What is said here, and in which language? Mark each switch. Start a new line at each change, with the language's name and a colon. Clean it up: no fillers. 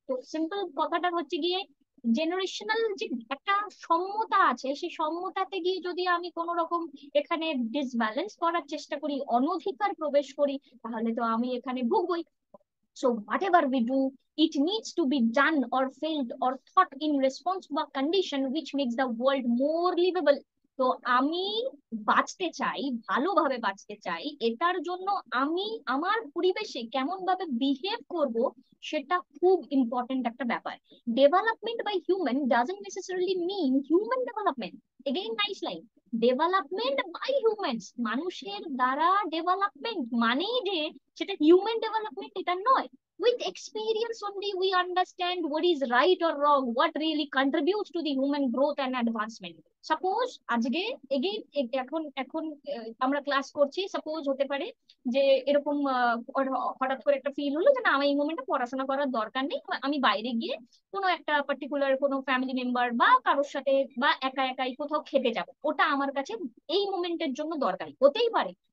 Bangla: তো সিম্পল কথাটা হচ্ছে গিয়ে জেনারেশনাল যে একটা সম্যতা আছে, সেই সম্যতাতে গিয়ে যদি আমি কোন রকম এখানে ডিসব্যালেন্স করার চেষ্টা করি, অনধিকার প্রবেশ করি, তাহলে তো আমি এখানে ভুগবই।
English: So whatever we do, it needs to be done or felt or thought in response to a condition which makes the world more livable.
Bangla: তো আমি বাঁচতে চাই, ভালোভাবে বাঁচতে চাই, এটার জন্য আমি আমার পরিবেশে কেমন ভাবে বিহেভ করব, সেটা খুব ইম্পর্টেন্ট একটা ব্যাপার।
English: Development by human doesn't necessarily mean human development. Again nice line, development by humans,
Bangla: মানুষের দ্বারা ডেভেলপমেন্ট মানেই যে সেটা হিউম্যান ডেভেলপমেন্ট এটা নয়।
English: With experience only we understand what is right or wrong, what really contributes to the human growth and advancement.
Bangla: Suppose আজকে again এখন এখন আমরা ক্লাস করছি, সাপোজ হতে পারে যে এরকম হঠাৎ করে একটা ফিল হলো যে না আমার এই মোমেন্টে পড়াশোনা করার দরকার নেই, আমি বাইরে গিয়ে কোনো একটা পার্টিকুলার কোনো ফ্যামিলি মেম্বার বা কারোর সাথে বা একা একাই কোথাও খেতে যাব, ওটা আমার কাছে এই মোমেন্টের জন্য দরকারি হতেই পারে।